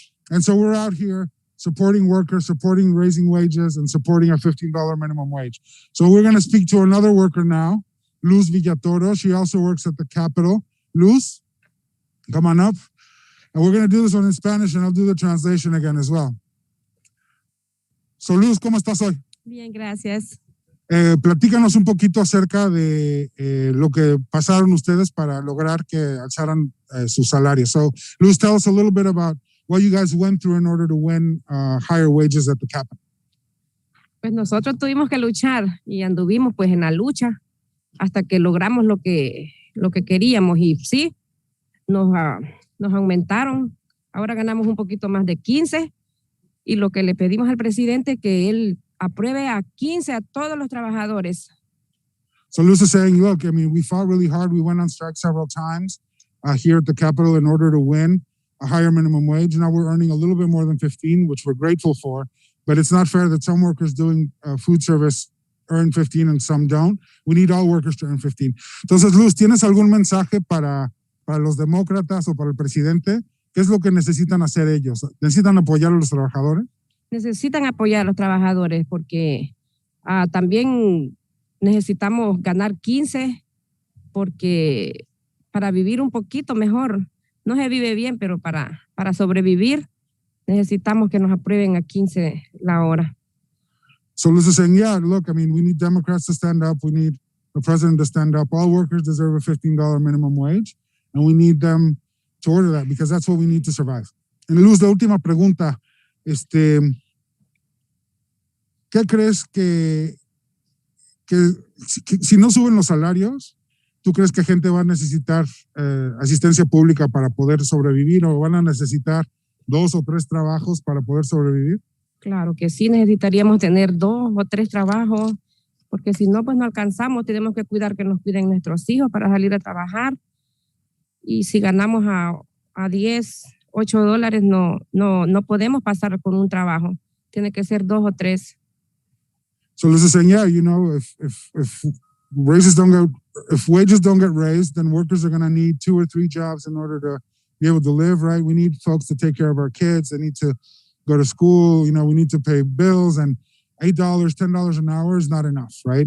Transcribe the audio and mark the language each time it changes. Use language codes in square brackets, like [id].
[en] And so we're out here supporting workers, supporting raising wages, and supporting a $15 minimum wage. So we're going to speak to another worker now, Luz Villatoro. She also works at the Capitol. Luz, come on up. And we're going to do this one in Spanish, and I'll do the translation again as well. [es] So, Luz, ¿cómo estás hoy? Bien, gracias. Platícanos un poquito acerca de lo que pasaron ustedes para lograr que alzaran sus salarios. [en] So, Luz, tell us a little bit about what you guys went through in order to win higher wages at the Capitol. [es] Pues nosotros tuvimos que luchar y anduvimos pues en la lucha hasta que logramos lo que queríamos y sí, nos aumentaron. Ahora ganamos un poquito más de 15 y lo que le pedimos al presidente que él apruebe a 15 a todos los trabajadores. [en] So Luz is saying, look, I mean, we fought really hard. We went on strike several times here at the Capitol in order to win a higher minimum wage. Now we're earning a little bit more than 15, which we're grateful for. But it's not fair that some workers doing food service earn 15 and some don't. We need all workers to earn 15. [es] Entonces, Luz, ¿tienes algún mensaje para los demócratas o para el presidente? ¿Qué es lo que necesitan hacer ellos? ¿Necesitan apoyar a los trabajadores? Necesitan apoyar a los trabajadores porque también necesitamos ganar 15 porque para vivir un poquito mejor, no se vive bien, pero para sobrevivir necesitamos que nos aprueben a 15 la hora. [en] So Luz is saying, yeah, look, I mean, we need Democrats to stand up. We need the president to stand up. All workers deserve a $15 minimum wage, and we need them to order that because that's what we need to survive. [es] And Luz, la última pregunta, ¿qué crees que si no suben los salarios, tú crees que gente va a necesitar asistencia pública para poder sobrevivir o van a necesitar 2 o 3 trabajos para poder sobrevivir? Claro que sí, necesitaríamos tener 2 o 3 trabajos, porque si no, pues no alcanzamos, tenemos que cuidar que nos cuiden nuestros hijos para salir a trabajar. Y si ganamos a 10, $8, no podemos pasar con un trabajo. Tiene que ser 2 o 3. [en] So Luz is saying, yeah, you know, if wages don't get raised, then workers are going to need 2 or 3 jobs in order to be able to live, right? We need folks to take care of our kids. They need to go to school. You know, we need to pay bills, and $8, $10 an hour is not enough, right?